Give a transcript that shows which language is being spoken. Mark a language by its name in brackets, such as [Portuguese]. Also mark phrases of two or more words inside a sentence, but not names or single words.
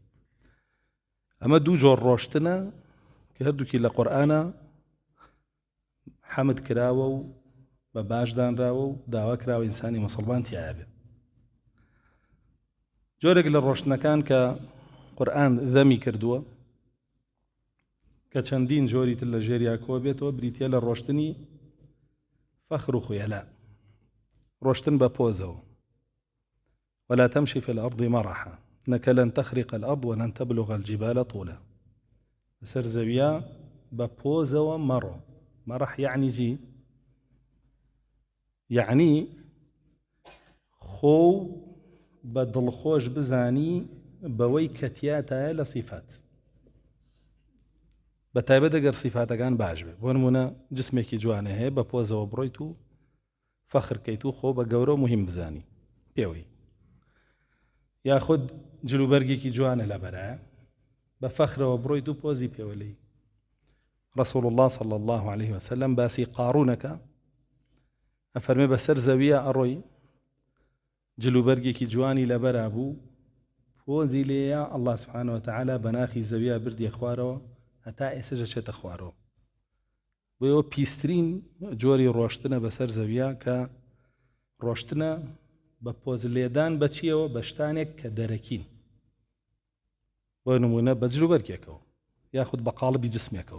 [Central Kurdish] ئەمە دوو جۆر ڕۆشتنە کە هەردووکی لە قورئانە حەمد کراوە و بە باشدانراوە و داوا کراوە ئینسانی موسڵمان تایە بێ. جۆرێک لە ڕۆشتنەکان کە قورئان ذەمی کردووە کە چەندین جۆری تر لە ژێریا کۆ بێتەوە، بریتە لە ڕۆشتنی فەخر و خوێلا، ڕۆشتن بە پۆزەوە. [Arabic] ولا تمشي في الأرض مرحا إنك لن تخرق الأرض ولن تبلغ الجبال طولا. [Central Kurdish] بسر زەویە بە پۆزەوە مەڕۆ. [Arabic] مرح يعني [Central Kurdish] جي، يعني خۆ بە دڵخۆش بزانی بەوەی کەتیاتایە لە صفات، بە تایبەت ئەگەر صفاتەکان باش بێ. بۆ نمونە جسمێکی جوانە هەیە، بە پۆزەوە بڕۆیت و فەخرکەیت و خۆ بە گەورە و مهم بزانی پێوەی، یاخود جلوبەرگێکی جوانە لە بەرایە، بە فەخرەوە بڕۆیت و پۆزی پێوەلەی. ڕەسوڵ الله [Arabic] صلی الله عليه وسلم [Central Kurdish] باسی قارونەکە، ئەفەرمێ بەسەر زەویە ئەڕۆی، جلوبەرگێکی جوانی لەبەرا بوو، پۆزی لێیە، [Arabic] الله سبحانه وتعالى [Central Kurdish] بەناخی زەویە بردیە خوارەوە هەتا ئێسەش ئەچێتە خوارەوە. بۆیەوە پیسترین جۆری ڕۆشتنە بەسەر زەویە کە ڕۆشتنە بە پۆز لێدان بە چیەوە؟ بە شتانێک کە دەرەکین، بۆ نمونە بە جلوبەرگێکەوە یاخود بە قاڵبی جسمێکەوە.